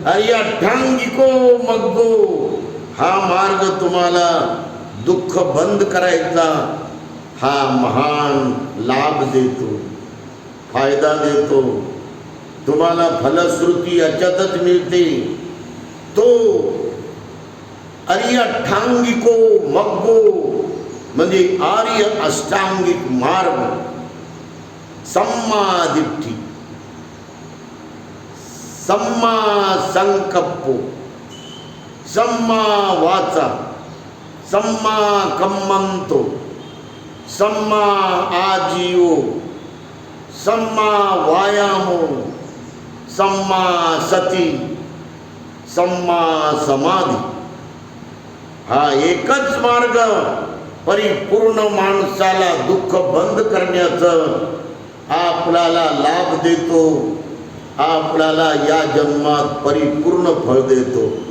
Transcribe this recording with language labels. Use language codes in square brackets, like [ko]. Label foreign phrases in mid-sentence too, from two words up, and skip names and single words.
[pi] आर्य अठ्ठांगिको मग्गो [mr] हा मार्ग तुम्हाला दुःख बंद करायचा हा महान लाभ देतो, फायदा देतो. तुम्हाला फलश्रुती याच्यातच मिळते. तो [pi] आर्य अठ्ठांगिको मग्गो [mr] म्हणजे आर्य अष्टांगिक मार्ग. [pi] सम्मा दिट्ठी, सम्मा संकप्पो, सम्मा वाचा, सम्मा कम्मंतो, सम्मा आजीवो, सम्मा वायामो, सम्मा सती, सम्मा समाधी. [mr] हा एकच मार्ग परिपूर्ण माणसाला दुःख बंद करण्याचं आपल्याला लाभ देतो, आपल्याला या जन्मात परिपूर्ण फळ देतो.